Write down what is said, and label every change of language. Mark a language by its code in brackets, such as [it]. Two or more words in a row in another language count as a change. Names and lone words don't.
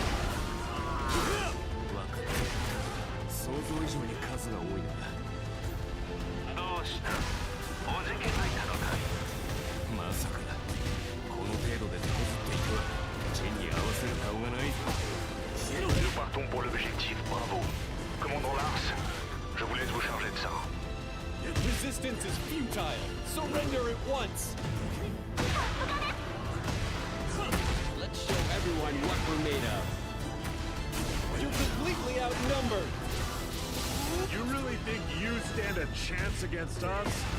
[ja] わかった。想像以上に数が多いな。どうした？おじけづいたのかい？まさかこの程度で手こずっていてはジンに合わせる顔がない。 [fr] Nous partons pour l'objectif Bravo. Commandant Lars, je vous laisse vous charger de ça. [en] Resistance is futile. Surrender at once. Let's show everyone what we're made of. You're completely outnumbered. You really think you stand a chance against us?